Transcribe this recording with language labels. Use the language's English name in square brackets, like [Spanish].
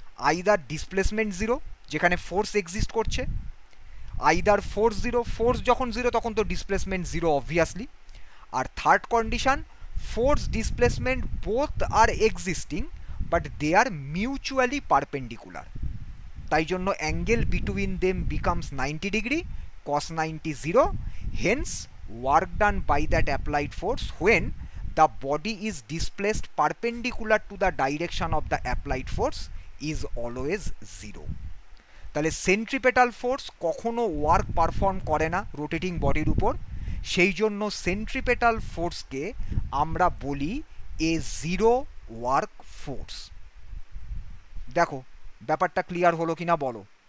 [English] Either displacement 0, যেখানে force exist করছে, either force 0, force যখন 0 তখন তো ডিসপ্লেসমেন্ট 0 অবভিয়াসলি, আর third condition force displacement both are existing but they are mutually perpendicular. [Bangla] তাই জন্য [English] Angle between them becomes 90 degree, cos 90 0, hence work done by that applied force when the body is displaced perpendicular to the direction of the applied force is always 0। [Bangla] তাহলে centripetal force কখনো work perform করে না rotating বডির উপর, সেই জন্য centripetal ফোর্সকে আমরা বলি এ 0 ওয়ার্ক ফোর্স। দেখো ব্যাপারটা ক্লিয়ার হলো কিনা বলো।